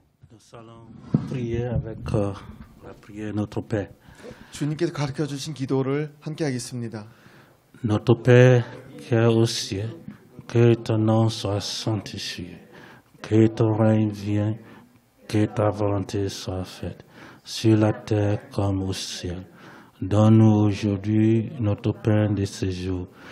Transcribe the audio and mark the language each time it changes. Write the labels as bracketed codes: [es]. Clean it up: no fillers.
[fr] Nous allons prier avec la prière Notre Père. [ko] 주님께서 가르쳐 주신 기도를 함께 하겠습니다. [fr] Notre Père qui es aux cieux, que ton nom soit sanctifié, que ton règne vienne, que ta volonté soit faite, sur la terre comme au ciel. Donne-nous aujourd'hui notre pain de ce jour.